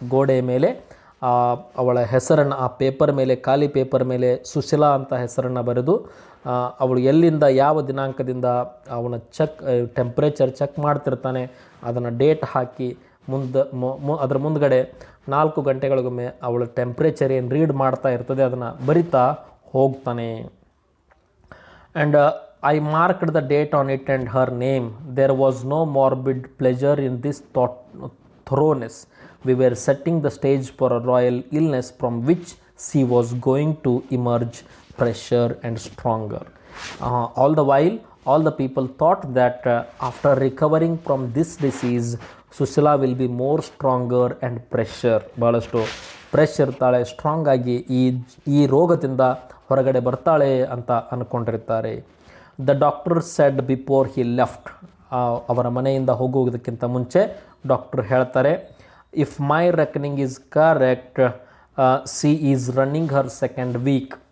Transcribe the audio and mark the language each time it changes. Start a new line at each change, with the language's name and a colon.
Kannada: ಗೋಡೆಯ ಮೇಲೆ ಅವಳ ಹೆಸರನ್ನು ಆ ಪೇಪರ್ ಮೇಲೆ, ಖಾಲಿ ಪೇಪರ್ ಮೇಲೆ ಸುಶೀಲಾ ಅಂತ ಹೆಸರನ್ನು ಬರೆದು ಅವಳು ಎಲ್ಲಿಂದ ಯಾವ ದಿನಾಂಕದಿಂದ ಅವನ ಟೆಂಪ್ರೇಚರ್ ಚೆಕ್ ಮಾಡ್ತಿರ್ತಾನೆ ಅದನ್ನು ಡೇಟ್ ಹಾಕಿ ಅದರ ಮುಂದ್ಗಡೆ 4 ಗಂಟೆಗಳಿಗೊಮ್ಮೆ ಅವಳ ಟೆಂಪ್ರೇಚರ್ ಏನು ರೀಡ್ ಮಾಡ್ತಾ ಇರ್ತದೆ ಅದನ್ನು ಬರಿತಾ ಹೋಗ್ತಾನೆ.
English: And I marked the date on it and her name. There was no morbid pleasure in this thoroughness. We were setting the stage for a royal illness from which she was going to emerge fresher and stronger. All the while, all the people thought that after recovering from this disease, Sushila will be more stronger and fresher.
Kannada: ಬಹಳಷ್ಟು fresh ಇರ್ತಾಳೆ, strong ಆಗಿ ಈ ರೋಗದಿಂದ ಹೊರಗಡೆ ಬರ್ತಾಳೆ ಅಂತ ಅಂದ್ಕೊಂಡಿರ್ತಾರೆ.
English: the doctor said before he left,
Kannada: ಅವರ ಮನೆಯಿಂದ ಹೋಗುವುದಕ್ಕಿಂತ ಮುಂಚೆ ಡಾಕ್ಟರ್ ಹೇಳ್ತಾರೆ,
English: If my reckoning is correct she is running her 2nd week.